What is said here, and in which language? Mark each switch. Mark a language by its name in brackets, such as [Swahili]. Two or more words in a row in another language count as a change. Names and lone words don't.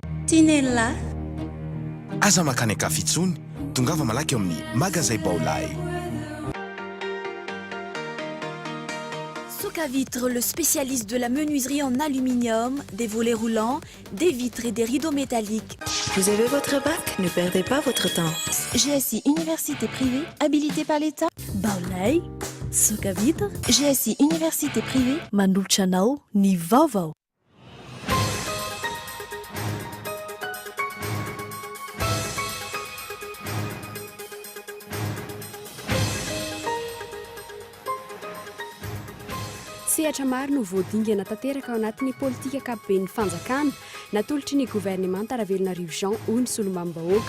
[Malagasy] Tinella Aza makany akafitsony tongava malaky eo amin'ny magazay Baolay. [French] Vitre, le spécialiste de la menuiserie en aluminium, des volets roulants, des vitres et des rideaux métalliques. Vous avez votre bac? Ne perdez pas votre temps. GSI Université privée, habilitée par l'État. Baolay, Vitre. GSI Université privée, [Malagasy] Manouchanao, ni Vaovao. Sehatra maro no voadingana tanteraka ao anatin'ny politika ankapobeny fanjakana natolotry ny gouvernement Taravelonarivo Jean hoy ny solombambahoaka.